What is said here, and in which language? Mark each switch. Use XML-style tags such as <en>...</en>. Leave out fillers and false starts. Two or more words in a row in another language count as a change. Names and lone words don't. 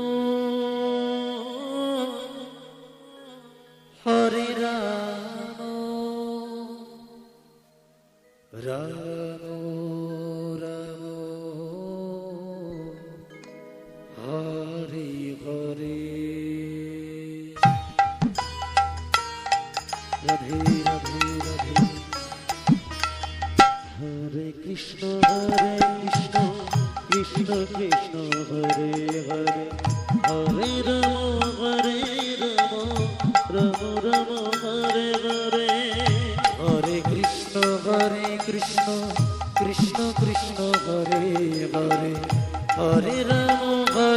<sa>হরে রাম রাম রাম হরে হরে রাধে রাধে রাধে হরে কৃষ্ণ কৃষ্ণ কৃষ্ণ হরে হরে হরে রাম রাম রাম হরে হরে হরে কৃষ্ণ কৃষ্ণ কৃষ্ণ হরে হরে হরে রাম</sa>